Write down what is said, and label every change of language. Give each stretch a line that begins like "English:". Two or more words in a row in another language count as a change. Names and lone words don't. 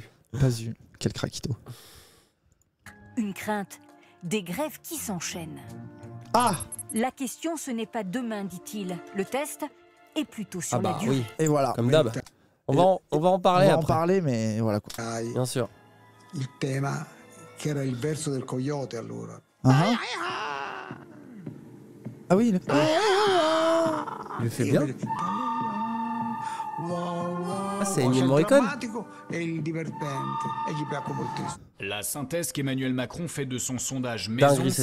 French: Pas eu. Quel craquito. Une crainte, des grèves qui s'enchaînent. Ah. La question, ce n'est pas demain, dit-il. Le test est plutôt sur Ah bah la durée. oui, Et voilà. comme d'hab. On va en On parler va en après. parler, mais voilà quoi. Bien sûr.
Italian: Il tema che era il verso del coyote allora.
French: Ah oui. Il le fait bien. Ah, c'est Ennio Morricone. La synthèse qu'Emmanuel Macron fait de son sondage Dinguerie, Maison,